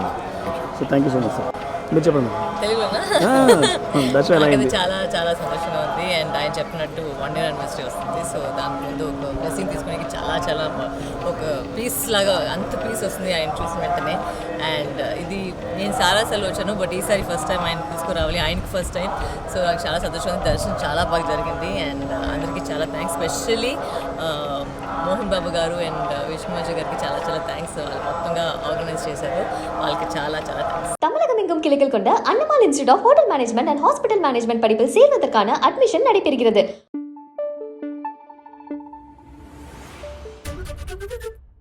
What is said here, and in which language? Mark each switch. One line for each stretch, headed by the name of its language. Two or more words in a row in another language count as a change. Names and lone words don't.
English: So thank you so much, sir.
Telugu: తెలుగులోనా చాలా చాలా సంతోషంగా ఉంది. అండ్ ఆయన చెప్పినట్టు
English: 1 year anniversary
Telugu: వస్తుంది. సో దాని ముందు ఒక బ్లెస్సింగ్ తీసుకోవడానికి చాలా చాలా ఒక పీస్ లాగా అంత పీస్ వస్తుంది ఆయన చూసిన వెంటనే. అండ్ ఇది నేను చాలాసార్లు వచ్చాను, బట్ ఈసారి
English: first time
Telugu: ఆయన తీసుకురావాలి, ఆయనకి
English: first time.
Telugu: సో నాకు చాలా సంతోషంగా దర్శనం చాలా బాగా జరిగింది. అండ్ అందరికీ చాలా థ్యాంక్స్, స్పెషల్లీ మోహన్ బాబు గారు అండ్ విష్ణుమాజ గారికి చాలా చాలా థ్యాంక్స్. వాళ్ళు మొత్తంగా ఆర్గనైజ్ చేశారు, వాళ్ళకి చాలా చాలా థ్యాంక్స్.
Tamil: தமிழகமெங்கும் கிளைகள் கொண்ட அண்ணமால் இன்ஸ்டிடியூட் ஆஃப் ஹோட்டல் மேனேஜ்மெண்ட் அண்ட் ஹாஸ்பிட்டல் மேனேஜ்மெண்ட் படிப்பில் சேர்வதற்கான அட்மிஷன் நடைபெறுகிறது.